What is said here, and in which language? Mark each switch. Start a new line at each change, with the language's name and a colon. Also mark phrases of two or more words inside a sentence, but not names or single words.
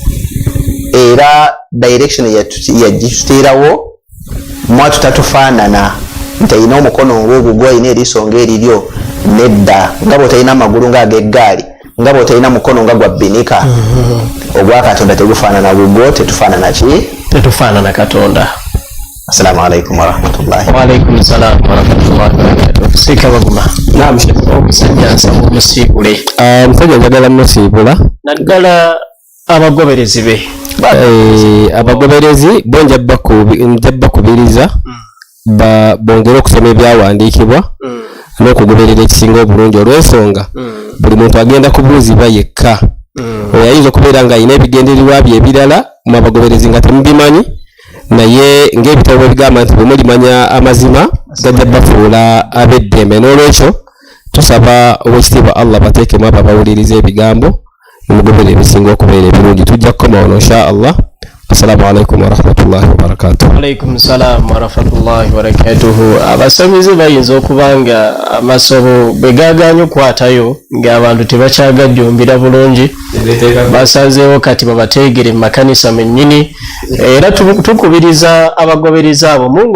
Ganda: era direction yagituteerawo mwatu tatufaanana nti ayina omukono ng'ogwo gw'ayina erisonga eriryo nedda nga bw'otalina amagulu ng'ag'eggaali nga bw'otalina mukono nga gwa bbinika ogwakatonda tegufaanana gugwo tetufaanana katonda.
Arabic: السلام عليكم ورحمة الله. وعليكم السلام ورحمة الله وبركاته.
Ganda: Sika baguma. Naam musajja nsamu musiibule. Musajja njagala musiibula. Naddala abagoberezi be. Abagoberezi bo njabba kubiriza bongera okusoma ebyawandiikibwa n'okugoberera ekisinga obulungi olw'ensonga buli muntu agenda kubuuzibwa yekka oyinza okubeera nga alina ebigendererwa bye ebirala mu abagoberezi nga temubimanyi naye ng'ebitabo bwe bigamba nti bwe mulimanya amazima gajja bafuula ab'eddembe n'olwekyo tusaba ow'ekitiibwa Allah bateekemu abo abawuliriza ebigambo nemugoberera ebisinga okubeera ebirungi tujja kukoma wano
Arabic: إن شاء الله. السلام عليكم ورحمة الله وبركاته. وعليكم السلام ورحمة الله وبركاته.
Ganda: Abasamize bayinza okubanga amasomo begaganya okwatayo ng'abantu tebakyagajjumbira bulungi basazeewo kati babateegere mu makanisa mennyini era tukubiriza abagobereza abo